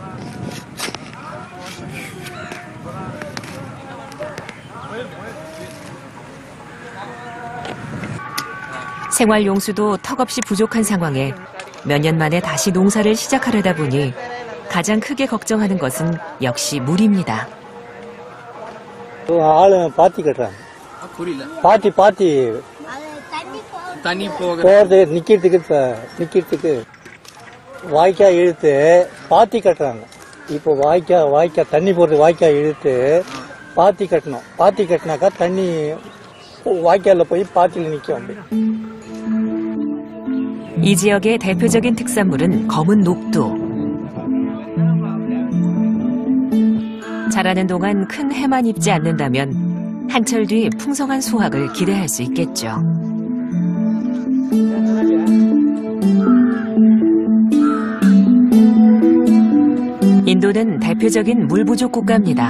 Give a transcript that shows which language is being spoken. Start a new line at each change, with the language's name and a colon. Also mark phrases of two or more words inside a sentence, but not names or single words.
Korean: 생활용수도 턱없이 부족한 상황에 몇 년 만에 다시 농사를 시작하려다 보니 가장 크게 걱정하는 것은 역시 물입니다.
Tamil: பாத்தி கட்டுறாங்க. பாத்தி தண்ணி போறது நிக்கிறதுக்கு வாய்க்கால் இழுத்து பாத்தி கட்டுறாங்க. இப்போ வாய்க்கால் தண்ணி போறது வாய்க்கால் இழுத்து பாத்தி கட்டணும். பாத்தி கட்டினாக்கா தண்ணி வாய்க்கால்ல போய் பாத்தியில் நிற்கும்.
Korean: 이 지역의 대표적인 특산물은 검은 녹두. 자라는 동안 큰 해만 입지 않는다면 한철 뒤 풍성한 수확을 기대할 수 있겠죠. 인도는 대표적인 물 부족 국가입니다.